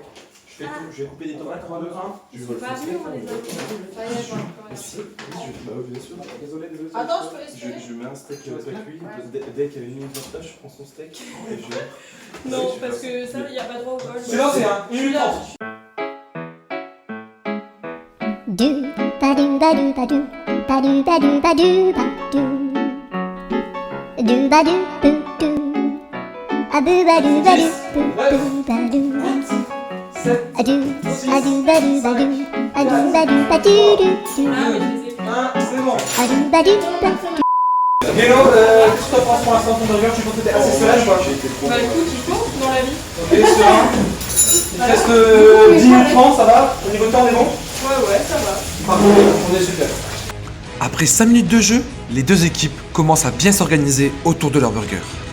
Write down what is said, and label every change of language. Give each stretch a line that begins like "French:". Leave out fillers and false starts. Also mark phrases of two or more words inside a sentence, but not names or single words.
French: Je fais tout, je vais couper des tomates 3, 2, 1. Je vole son steak. Bien sûr, désolé. Attends, je peux laisser. Je mets un steak pas cuit. Dès qu'il y a une minute de stage, je prends son steak. Et je... Non, parce que ça, il n'y a pas droit au vol. C'est lancé, hein. 1 minute 30. Do ba do ba do ba do ba do ba do ba do ba do ba do boo do a boo ba do ba do boo ba do a do ba do ba do a do ba do ba do do do Ah, mais je les ai pris. 1, c'est bon. a do ba do ba do. Hello, qu'est-ce que tu penses pour l'instant ton burger? Tu penses que t'es assez soulagé quoi? Bah écoute, il faut dans la vie. Ok, serein. Il te reste 10 minutes 30, ça va? Au niveau de temps, on est bon? Ouais, ça va. Parfait, on est super. Après 5 minutes de jeu, les deux équipes commencent à bien s'organiser autour de leur burger.